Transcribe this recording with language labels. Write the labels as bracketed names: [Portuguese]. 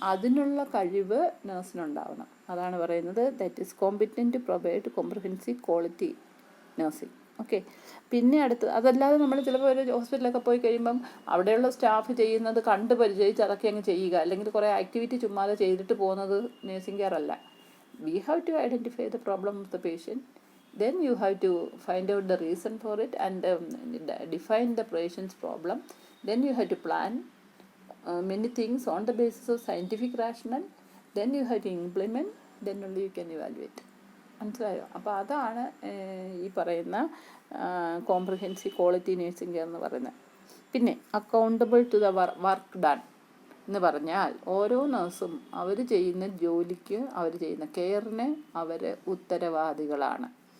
[Malayalam] അതിനുള്ള കഴിവ് നഴ്സിനുണ്ടാവണം. അതാണ് പറയുന്നത് [English] That is competent provide comprehensive quality nursing. [Malayalam] Okay. പിന്നെ അതല്ലാതെ നമ്മൾ ചിലപ്പോൾ ഒരു ഹോസ്പിറ്റലൊക്കെ പോയി കഴിയുമ്പം അവിടെയുള്ള സ്റ്റാഫ് ചെയ്യുന്നത് കണ്ട് പരിചയിച്ച് അതൊക്കെ അങ്ങ് ചെയ്യുക, അല്ലെങ്കിൽ കുറേ ആക്ടിവിറ്റി ചുമ്മാതെ ചെയ്തിട്ട് പോകുന്നത് നേഴ്സിംഗ് കെയർ അല്ല. [English] We have to identify the problem of the patient, then you have to find out the reason for it and define the patient's problem. Then you have to plan many things on the basis of scientific rationale. Then you have to implement, then only you can evaluate. [Malayalam] മനസ്സിലായോ? അപ്പോൾ അതാണ് ഈ പറയുന്ന comprehensive quality nursing care എന്ന് പറയുന്നത്. പിന്നെ [English] accountable to the work done [Malayalam] എന്ന് പറഞ്ഞാൽ ഓരോ നഴ്സും അവർ ചെയ്യുന്ന ജോലിക്ക്, അവർ ചെയ്യുന്ന കെയറിന് അവർ ഉത്തരവാദികളാണ്.